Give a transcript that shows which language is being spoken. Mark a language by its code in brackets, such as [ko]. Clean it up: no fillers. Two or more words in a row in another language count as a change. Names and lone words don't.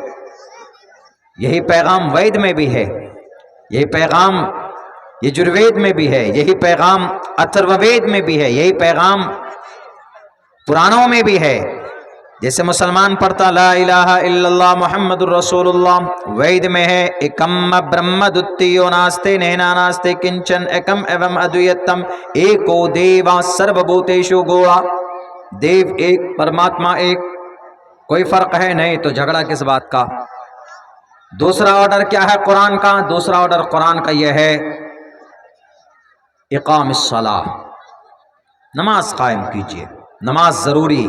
[ur] یہی پیغام وید میں بھی ہے، یہی پیغام یجروید میں بھی ہے، یہی پیغام اتھروید میں بھی ہے، یہی پیغام پرانوں میں بھی ہے۔ جیسے مسلمان پڑھتا [ar] لا الہ الا اللہ محمد الرسول اللہ، [ur] وید میں ہے [sa] एकं ब्रह्म द्वितीयो नास्ति नेना नास्ति किंचन एकम् एवम् अद्वितीयम् एको देवः सर्व भूतेषु गूढः, [ur] دیو ایک، پرماتما ایک، کوئی فرق ہے نہیں، تو جھگڑا کس بات کا؟ دوسرا آرڈر کیا ہے قرآن کا؟ دوسرا آرڈر قرآن کا یہ ہے [ar] اقام الصلاۃ، [ur] نماز قائم کیجیے، نماز ضروری۔